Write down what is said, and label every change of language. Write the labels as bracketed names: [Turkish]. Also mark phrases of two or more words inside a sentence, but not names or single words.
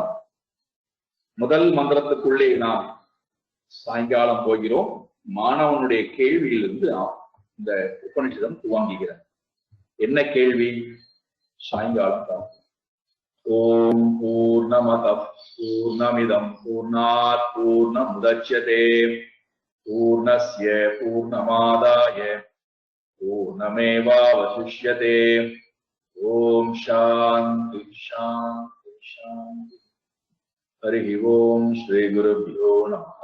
[Tamil] முதல் மந்திரத்துக்குள்ளே நாம் சாயங்காலம் போகிறோம். மாணவனுடைய கேள்வியிலிருந்து இந்த உபனிஷதம் துவங்குகிறது. என்ன கேள்வி? சாயங்காலம் பார்ப்போம். [Sanskrit] ओम् पूर्णमदः पूर्णमिदं पूर्णात् पूर्णमुदच्यते पूर्णस्य पूर्णमादाय पूर्णमेवावशिष्यते. ओम् शान्ति शान्ति शान्ति. हरि ओम श्री गुरुभ्यो नमः.